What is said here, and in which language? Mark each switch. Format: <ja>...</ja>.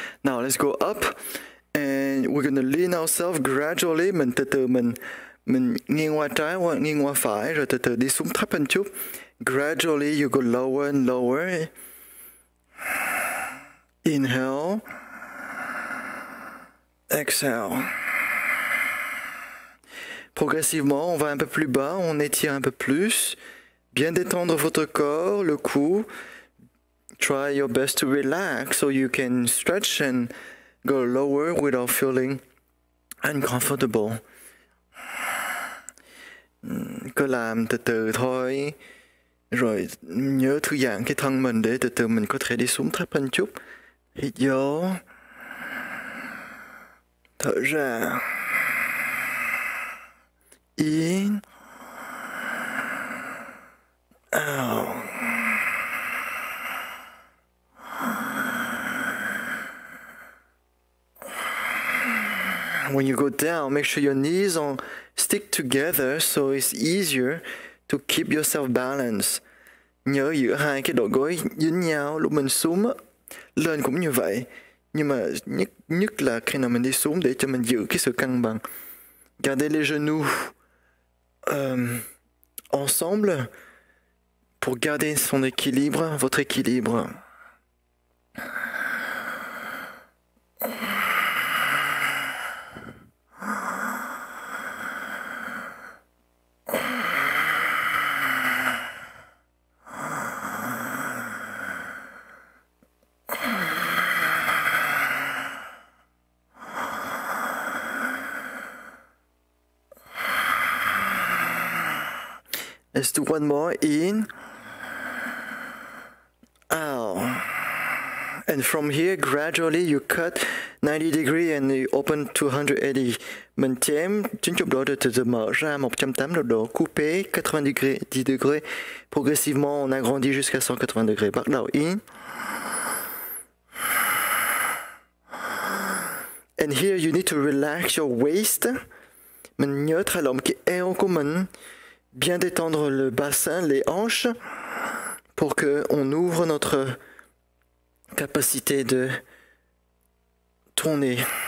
<en>Now let's go up and we're gonna lean ourselves gradually.</en> <vi>Mình từ từ mình nghiêng qua trái hoặc nghiêng qua phải rồi từ từ đi xuống thấp hơn chút.</vi> <en>Gradually you go lower and lower. Inhale. Exhale.</en> <fr>Progressivement, on va un peu plus bas, on étire un peu plus. Bien détendre votre corps, le cou.</fr> <en>try your best to relax so you can stretch and go lower without feeling uncomfortable.</en> <vi>Cứ làm từ từ thôi, rồi nhớ thư giãn cái thân mình để từ từ mình có thể đi xuống thấp hơn chút. Hít vô, thở ra,</vi> <en>in, out. When you go down, make sure your knees stick together so it's easier to keep yourself balanced.</en> <vi>Nhớ giữ hai cái đầu gối dính nhau lúc mình xuống á. Lên cũng như vậy. Nhưng mà nhất là khi nào mình đi xuống để cho mình giữ cái sự cân bằng.</vi> <fr>Gardez les genoux ensemble pour garder son équilibre, votre équilibre.</fr> <en>Let's do one more, in, out. And from here, gradually you cut 90 degrees and you open 280.</en> <vi>Mình chém 90 độ rồi từ từ mở ra 180 độ,</vi> <fr>coupé 90 degrés, 10 degrés. Progressivement, on agrandit jusqu'à 180 degrés.</fr> <vi>Bắt đầu</vi> <en>in. And here you need to relax your waist.</en> <vi>Mình nhớ thả lỏng cái eo của mình.</vi> <fr>Bien détendre le bassin, les hanches, pour qu'on ouvre notre capacité de tourner.</fr>